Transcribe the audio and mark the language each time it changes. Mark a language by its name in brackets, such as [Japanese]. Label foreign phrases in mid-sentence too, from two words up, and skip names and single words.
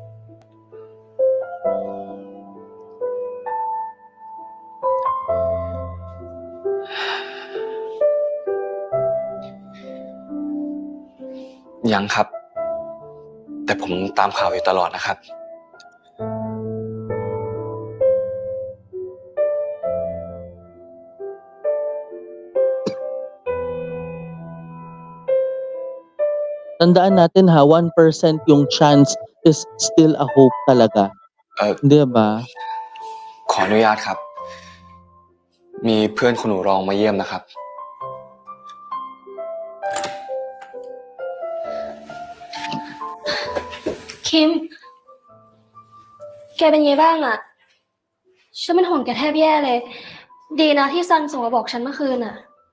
[Thai] ยังครับแต่ผมตามข่าวอยู่ตลอดนะครับ [Filipino] Tandaan natin ha, 1% yung [English] chance is still a hope [Filipino] talaga. 'Di ba? [Thai] ขออนุญาตครับมีเพื่อนคุณหนูรองมาเยี่ยมนะครับ คิมแกเป็นไงบ้างอะฉันเป็นห่วงแกแทบแย่เลยดีนะที่ซันส่งมาบอกฉันเมื่อคืนอะ